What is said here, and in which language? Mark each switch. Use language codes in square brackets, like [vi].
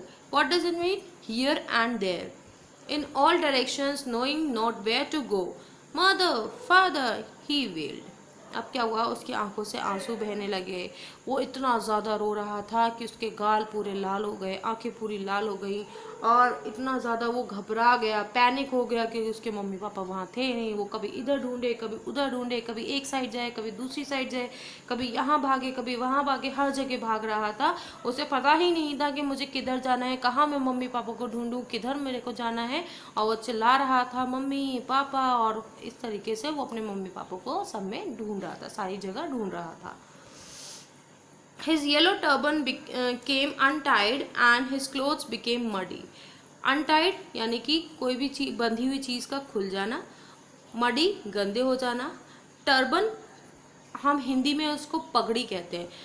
[en] What does it mean? Here and there, in all directions, knowing not where to go. Mother, father, he wailed. [hi] अब क्या हुआ, उसकी आंखों से आंसू बहने लगे। वो इतना ज़्यादा रो रहा था कि उसके गाल पूरे लाल हो गए, आंखें पूरी लाल हो गई, और इतना ज़्यादा वो घबरा गया, पैनिक हो गया कि उसके मम्मी पापा वहाँ थे नहीं। वो कभी इधर ढूंढे, कभी उधर ढूंढे, कभी एक साइड जाए, कभी दूसरी साइड जाए, कभी यहाँ भागे, कभी वहाँ भागे, हर जगह भाग रहा था। उसे पता ही नहीं था कि मुझे किधर जाना है, कहाँ मैं मम्मी पापा को ढूंढूं, किधर मेरे को जाना है। और वो चिल्ला रहा था मम्मी पापा, और इस तरीके से वो अपने मम्मी पापा को सब में ढूंढ रहा था, सारी जगह ढूंढ रहा था। [en] His yellow turban came untied and his clothes became muddy. [hi] Untied यानी कि कोई भी चीज, बंधी हुई चीज़ का खुल जाना, मडी गंदे हो जाना, टर्बन हम हिंदी में उसको पगड़ी कहते हैं।